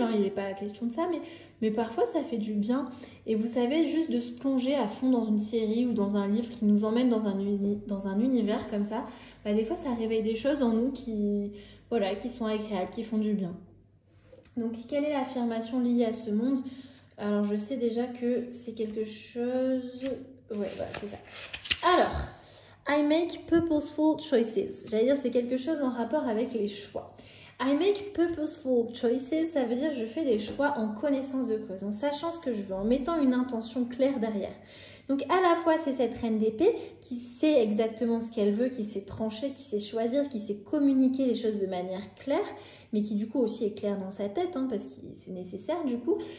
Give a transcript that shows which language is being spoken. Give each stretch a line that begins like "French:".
French: Hein, il n'est pas question de ça, mais parfois ça fait du bien. Et vous savez, juste de se plonger à fond dans une série ou dans un livre qui nous emmène dans un univers comme ça, des fois ça réveille des choses en nous qui sont agréables, qui font du bien. Donc quelle est l'affirmation liée à ce monde? Alors je sais déjà que c'est quelque chose... Ouais, voilà, c'est ça. Alors...
English: I make purposeful choices.
French: J'allais dire c'est quelque chose en rapport avec les choix.
English: I make purposeful choices,
French: ça veut dire je fais des choix en connaissance de cause, en sachant ce que je veux, en mettant une intention claire derrière. Donc à la fois c'est cette reine d'épée qui sait exactement ce qu'elle veut, qui sait trancher, qui sait choisir, qui sait communiquer les choses de manière claire, mais qui du coup aussi est claire dans sa tête, parce que c'est nécessaire du coup.